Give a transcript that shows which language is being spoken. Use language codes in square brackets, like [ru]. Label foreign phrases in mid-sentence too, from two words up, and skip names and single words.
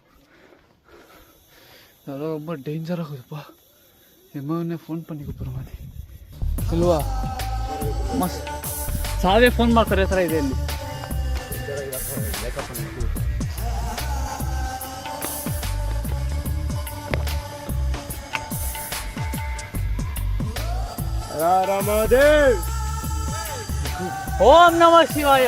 [ta] அதெல்லாம் ரொம்ப டேஞ்சராக இருக்குதுப்பா. எம்மாவே ஃபோன் பண்ணி கூப்பிட்ற மாதிரி ಇಲ್ವಾ? [kn] ಮಸ್ತ್ ಸಾವೇ ಫೋನ್ ಮಾಡಿ ಕರೆಯೋ ಥರ ಇದೆ ಇಲ್ಲಿ. [sa] ಓಂ ನಮಃ ಶಿವಾಯ.